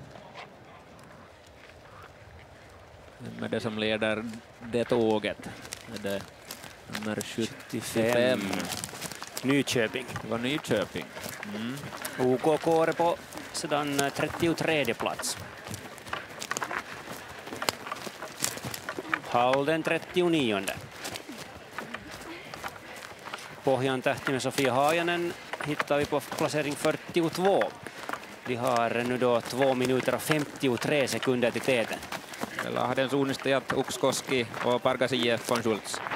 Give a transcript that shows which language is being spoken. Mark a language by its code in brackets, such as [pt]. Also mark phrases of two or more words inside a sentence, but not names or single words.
[sv] Med det som leder det tåget. Det är nummer 75. Nyköping. Det var Nyköping. OK Kåre på sedan 33:e plats. Halden 39:e. Pohjan tähti med Sofia Haajanen hittar vi på placering 42. De har nu då 2 minuter och 53 sekunder till täten. Lahden suunnistajat Ukskoski och Pargas von Schultz.